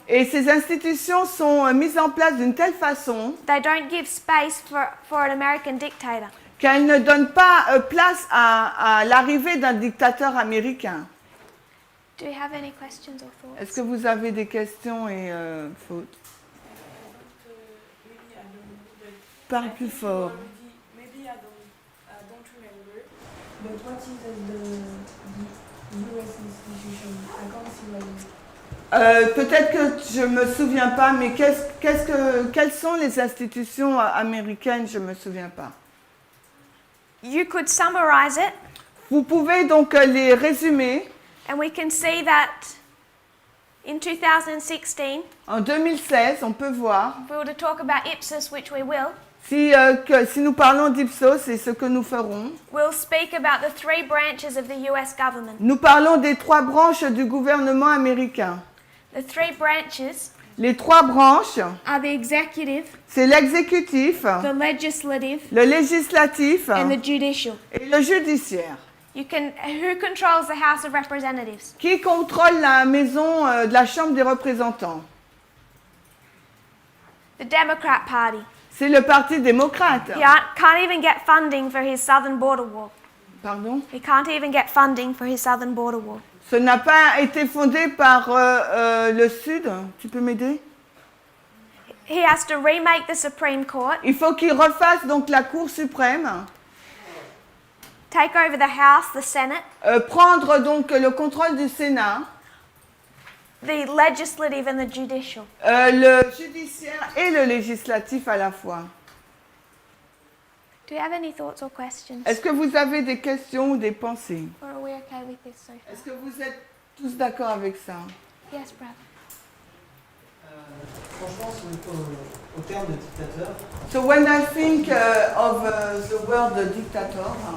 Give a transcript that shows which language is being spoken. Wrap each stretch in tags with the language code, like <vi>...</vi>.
<fr>Et ces institutions sont mises en place d'une telle façon</fr> <en>they don't give space for an American dictator.</en> <fr>qu'elles ne donnent pas place à l'arrivée d'un dictateur américain.</fr> <en>Do you have any questions or thoughts?</en> <fr>Est-ce que vous avez des questions et fautes? Parle plus fort.</fr> <en>Maybe I don't remember. But what is the US institution? I can't see why.</en> <fr>Peut-être que je me souviens pas, mais quelles sont les institutions américaines? Je me souviens pas.</fr> <en>You could summarize it,</en> <fr>Vous pouvez donc les résumer.</fr> <en>and we can see that in 2016,</en> <fr>En 2016, on peut voir,</fr> <en>if we were to talk about Ipsos, which we will,</en> <fr>si nous parlons d'Ipsos, c'est ce que nous ferons.</fr> <en>we'll speak about the three branches of the US government.</en> <fr>Nous parlons des trois branches du gouvernement américain.</fr> <en>The three branches</en> <fr>Les trois branches,</fr> <en>are the executive,</en> <fr>c'est l'exécutif,</fr> <en>the legislative,</en> <fr>le législatif</fr> <en>and the judicial.</en> <fr>et le judiciaire.</fr> <en>Who controls the House of Representatives?</en> <fr>Qui contrôle la maison de la Chambre des représentants?</fr> <en>The Democrat Party.</en> <fr>C'est le Parti démocrate.</fr> <en>He can't even get funding for his southern border wall.</en> <fr>Pardon?</fr> <en>He can't even get funding for his southern border wall.</en> <fr>Ce n'a pas été fondé par le Sud. Tu peux m'aider?</fr> <en>He has to remake the Supreme Court,</en> <fr>Il faut qu'il refasse donc la Cour suprême,</fr> <en>take over the House, the Senate,</en> <fr>prendre donc le contrôle du Sénat,</fr> <en>the legislative and the judicial.</en> <fr>le judiciaire et le législatif à la fois.</fr> <en>Do you have any thoughts or questions?</en> <fr>Est-ce que vous avez des questions ou des pensées?</fr> <en>Or are we okay with this so far?</en> <fr>Est-ce que vous êtes tous d'accord avec ça?</fr> <en>Yes, brother.</en> <fr>Franchement, au terme de dictateur,</fr> <en>So when I think of the word dictator,</en>